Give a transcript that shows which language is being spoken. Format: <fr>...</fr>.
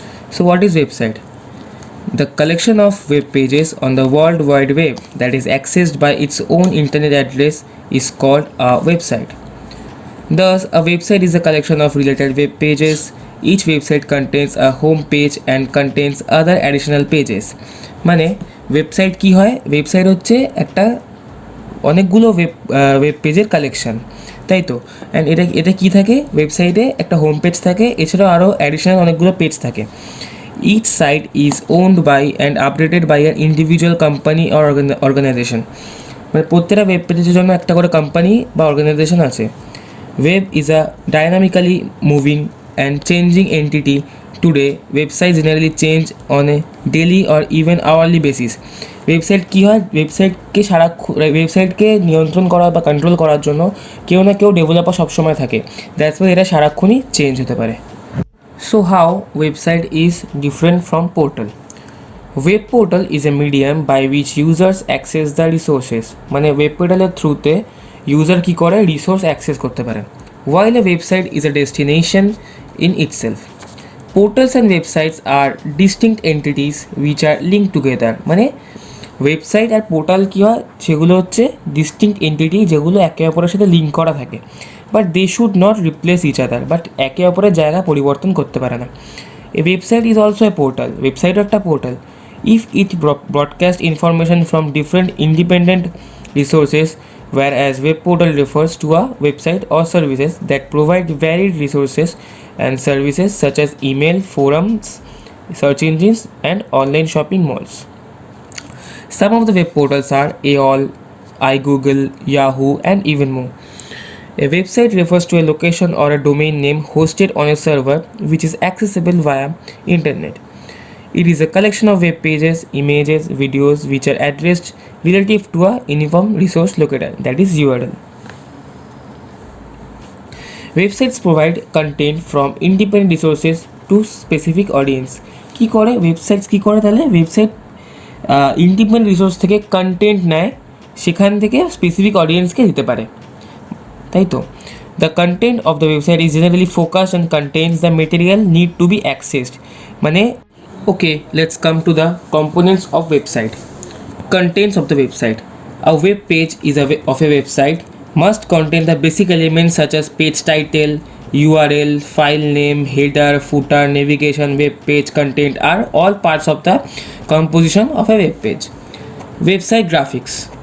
<en>So what is website? The collection of web pages on the World Wide Web that is accessed by its own internet address is called a website. Thus, a website is a collection of related web pages. Each website contains a home page and contains other additional pages.</en> <bn>মানে website কি হয়? Website হচ্ছে একটা অনেকগুলো web পেজের collection, তাই তো। And এটা কি থাকে? ওয়েবসাইটে একটা হোম পেজ থাকে, এছাড়াও আরও অ্যাডিশনাল অনেকগুলো পেজ থাকে।</bn> <en>Each site is owned by and updated by an individual company or organisation.</en> <bn>মানে প্রত্যেকটা ওয়েব পেজের জন্য একটা করে কোম্পানি বা অর্গানাইজেশন আছে।</bn> <en>Web is a dynamically moving and changing entity. Today, websites generally change on a daily or even hourly basis.</en> <bn>Website কী হয়? ওয়েবসাইটকে নিয়ন্ত্রণ করা বা কন্ট্রোল করার জন্য কেউ না কেউ ডেভেলপার সবসময় থাকে।</bn> <en>that's why</en> <bn>এরা সারাক্ষণই চেঞ্জ হতে পারে।</bn> <en>So how website is different from portal? Web portal is a medium by which users access the resources.</en> <bn>মানে ওয়েব পোর্টালের থ্রুতে ইউজার কী করে? রিসোর্স অ্যাক্সেস করতে পারে।</bn> <en>While a website is a destination in itself, portals and websites are distinct entities which are linked together.</en> <bn>মানে website আর portal কী হয়? সেগুলো হচ্ছে ডিস্টিংক্ট এন্টিটি যেগুলো একে অপরের সাথে লিঙ্ক করা থাকে,</bn> <en>But they should not replace each other.</en> <bn>But একে অপরের জায়গা পরিবর্তন করতে পারে না।</bn> <en>A website is also a portal.</en> <bn>ওয়েবসাইটও একটা portal.</bn> <en>If it broadcast information from different independent resources, whereas web portal refers to a website or services that provide varied resources and services such as email, forums, search engines, and online shopping malls. Some of the web portals are AOL, iGoogle, Yahoo, and even more. A website refers to a location or a domain name hosted on a server which is accessible via internet. It is a collection of web pages, images, videos which are addressed relative to a uniform resource locator, that is URL. Websites provide content from independent resources to specific audience.</en> <bn>কি করে websites কী করে? তাহলে website independent resource থেকে content নেয়, সেখান থেকে specific অডিয়েন্সকে দিতে পারে, তাই তো।</bn> <en>The content of the website is generally focused and contains the material need to be accessed. মানে okay, let's come to the components of website. Contents of the website. A web page of a website must contain the basic elements such as page title, URL, file name, header, footer, navigation. Web page content are all parts of the composition of a web page. Website graphics.</en>